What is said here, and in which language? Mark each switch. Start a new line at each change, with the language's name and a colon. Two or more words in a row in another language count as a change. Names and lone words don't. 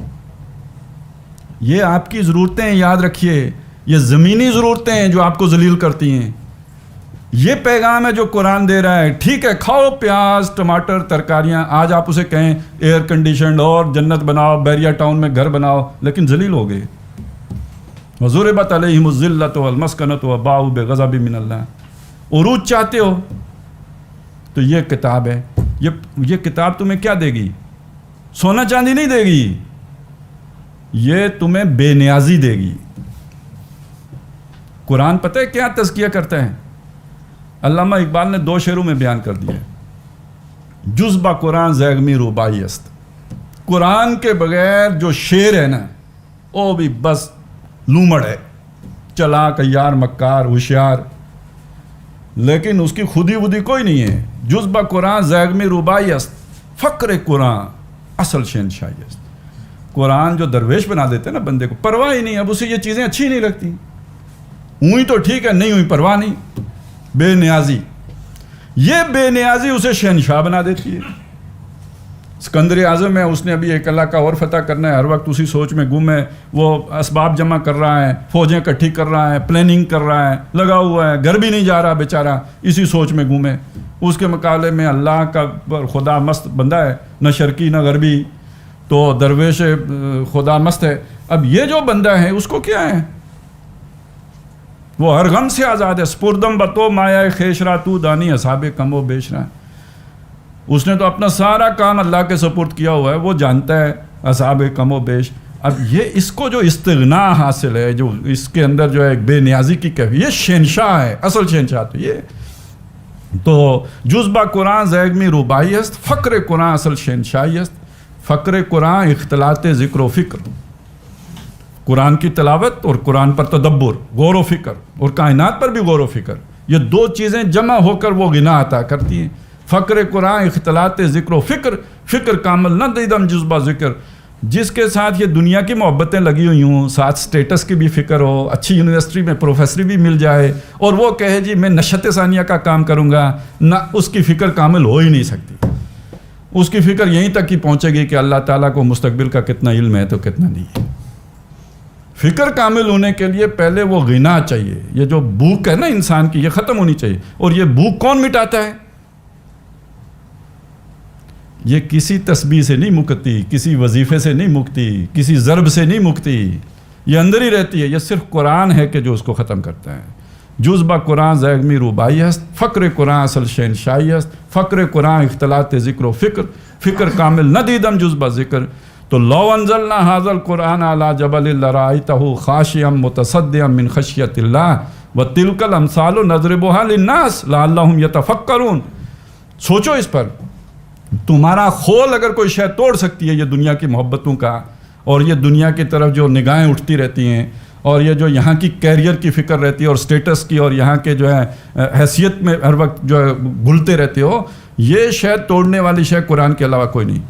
Urdu: یہ آپ کی ضرورتیں ہیں, یاد رکھیے, یہ زمینی ضرورتیں ہیں جو آپ کو ذلیل کرتی ہیں. یہ پیغام ہے جو قرآن دے رہا ہے. ٹھیک ہے کھاؤ پیاز, ٹماٹر, ترکاریاں, آج آپ اسے کہیں ایئر کنڈیشنڈ اور جنت بناؤ, بیریا ٹاؤن میں گھر بناؤ, لیکن ذلیل ہو گئے.
Arabic: وَضُرِبَتْ عَلَيْهِمُ الذِّلَّةُ وَالْمَسْكَنَةُ وَبَاءُوا بِغَضَبٍ مِّنَ اللَّهِ۔
Urdu: عروج چاہتے ہو تو یہ کتاب ہے، یہ کتاب تمہیں کیا دے گی؟ سونا چاندی نہیں دے گی، یہ تمہیں بے نیازی دے گی۔ قرآن پتہ ہے کیا تزکیہ کرتا ہے؟ علامہ اقبال نے 2 شعروں میں بیان کر دیا ہے،
Persian: جز با قرآن زیغمی روبائی است۔
Urdu: قرآن کے بغیر جو شعر ہے نا وہ بھی بس لومڑ ہے، چلاک، عیار، مکار، ہوشیار، لیکن اس کی خودی ودی کوئی نہیں ہے۔
Persian: جز با قرآن زیغمی روبائی است، فقر قرآن اصل شہنشاہی است۔
Urdu: قرآن جو درویش بنا دیتے ہیں نا بندے کو، پرواہ ہی نہیں، اب اسے یہ چیزیں اچھی نہیں لگتی، ہوئی تو ٹھیک ہے، نہیں ہوئی پرواہ نہیں، بے نیازی۔ یہ بے نیازی اسے شہنشاہ بنا دیتی ہے۔ سکندر اعظم ہے، اس نے ابھی ایک علاقہ اور فتح کرنا ہے، ہر وقت اسی سوچ میں گم ہے، وہ اسباب جمع کر رہا ہے، فوجیں اکٹھی کر رہا ہے، پلاننگ کر رہا ہے، لگا ہوا ہے، گھر بھی نہیں جا رہا بیچارہ، اسی سوچ میں گم ہے۔ اس کے مقابلے میں اللہ کا خدا مست بندہ ہے، نہ شرقی نہ غربی، تو درویش خدا مست ہے۔ اب یہ جو بندہ ہے اس کو کیا ہے؟ وہ ہر غم سے آزاد ہے۔
Persian: سپردم بتو مایا خیشرا تو دانی اصحاب کم و بیشرا۔
Urdu: اس نے تو اپنا سارا کام اللہ کے سپرد کیا ہوا ہے، وہ جانتا ہے
Persian: اصحاب کم و بیش۔
Urdu: اب یہ اس کو جو استغنا حاصل ہے، جو اس کے اندر جو ہے ایک بے نیازی کی کیفیت، یہ شہنشاہ ہے، اصل شہنشاہ تو یہ۔
Persian: تو جزبہ قرآن زیغمی روبائی است، فقر قرآن اصل شہنشاہی است۔ فقر قرآن اختلاط ذکر و فکر،
Urdu: قرآن کی تلاوت اور قرآن پر تدبر، غور و فکر، اور کائنات پر بھی غور و فکر، یہ 2 چیزیں جمع ہو کر وہ غنا عطا کرتی ہیں۔
Persian: فقر قرآن اختلاط ذکر و فکر، فکر کامل نہ دیدم جذبہ ذکر۔
Urdu: جس کے ساتھ یہ دنیا کی محبتیں لگی ہوئی ہوں، ساتھ سٹیٹس کی بھی فکر ہو، اچھی یونیورسٹی میں پروفیسری بھی مل جائے، اور وہ کہے جی میں نشت ثانیہ کا کام کروں گا، نہ اس کی فکر کامل ہو ہی نہیں سکتی۔ اس کی فکر یہیں تک ہی پہنچے گی کہ اللہ تعالیٰ کو مستقبل کا کتنا علم ہے تو کتنا نہیں ہے۔ فکر کامل ہونے کے لیے پہلے وہ غنا چاہیے، یہ جو بھوک ہے نا انسان کی، یہ ختم ہونی چاہیے۔ اور یہ بھوک کون مٹاتا ہے؟ یہ کسی تسبیح سے نہیں مکتی، کسی وظیفے سے نہیں مکتی، کسی ضرب سے نہیں مکتی، یہ اندر ہی رہتی ہے۔ یہ صرف قرآن ہے کہ جو اس کو ختم کرتا ہے۔
Persian: جزبہ قرآن زیغمی روبائی است، فقر قرآن اصل شہنشاہی است۔ فقر قرآن اختلاط ذکر و فکر، فکر کامل نہ دیدم جزبہ ذکر۔
Arabic: تو لو انزلنا ھذا القرآن علی جبل لرأیتہ خاشعا متصدعا من خشیۃ اللہ وتلک الامثال نضربھا للناس لعلہم یتفکرون۔
Urdu: سوچو اس پر، تمہارا خول اگر کوئی شے توڑ سکتی ہے یہ دنیا کی محبتوں کا، اور یہ دنیا کی طرف جو نگاہیں اٹھتی رہتی ہیں، اور یہ جو یہاں کی کیریئر کی فکر رہتی ہے اور سٹیٹس کی، اور یہاں کے جو ہے حیثیت میں ہر وقت جو ہے گھلتے رہتے ہو، یہ شے توڑنے والی شے قرآن کے علاوہ کوئی نہیں۔